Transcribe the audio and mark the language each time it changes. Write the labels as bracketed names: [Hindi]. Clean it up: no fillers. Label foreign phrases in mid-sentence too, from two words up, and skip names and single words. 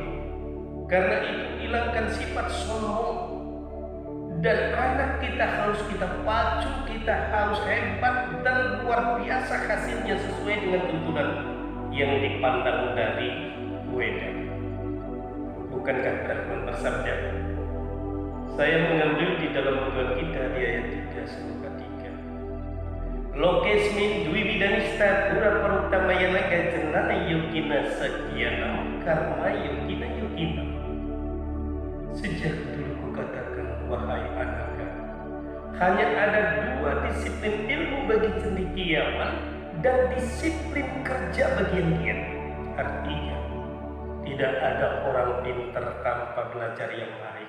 [Indonesian] Karena itu hilangkan sifat sombong, dan anak kita harus kita pacu, kita harus hebat dan luar biasa hasilnya sesuai dengan tuntunan yang dipandang dari Weda. Bukankah Brahman bersabda? Saya mengambil di dalam doa kita di ayat 3 surah 3. [Sanskrit] Lokesmin dwi bidanista pura parutamayana gajenana yogina sakyana karma yogina yogina. [Indonesian] Sejak dulu kukatakan, wahai anakku, hanya ada dua disiplin ilmu bagi cendekiawan dan disiplin kerja bagi yang giat. Artinya, tidak ada orang pintar tanpa belajar yang baik.